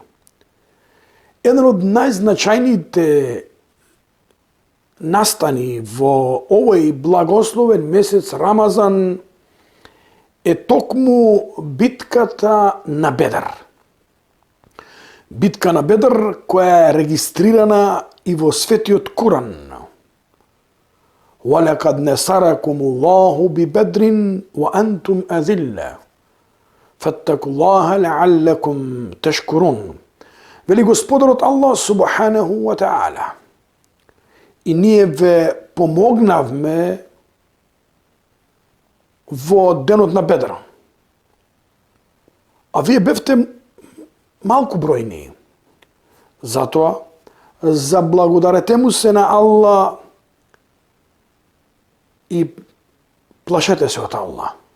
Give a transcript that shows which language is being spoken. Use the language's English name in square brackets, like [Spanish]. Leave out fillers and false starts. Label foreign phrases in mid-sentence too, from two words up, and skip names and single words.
[Macedonian] Еден од најзначајните настани во овој благословен месец Рамазан е токму битката на Бедр. Битка на Бедр која е регистрирана и во светиот Куран. [Arabic] وَلَقَدْ نَصَرَكُمُ اللَّهُ بِبَدْرٍ وَأَنْتُمْ أَذِلَّةٌ فَاتَّقُوا اللَّهَ لَعَلَّكُمْ تَشْكُرُونَ. [Macedonian] Вели Господарот Аллах [Arabic] سبحانه وتعالى: [Macedonian] и ние ве помогнавме во денот на Бедр, а вие бевте малку бројни. Затоа заблагодарете му се на Аллах и плашете се од Аллах.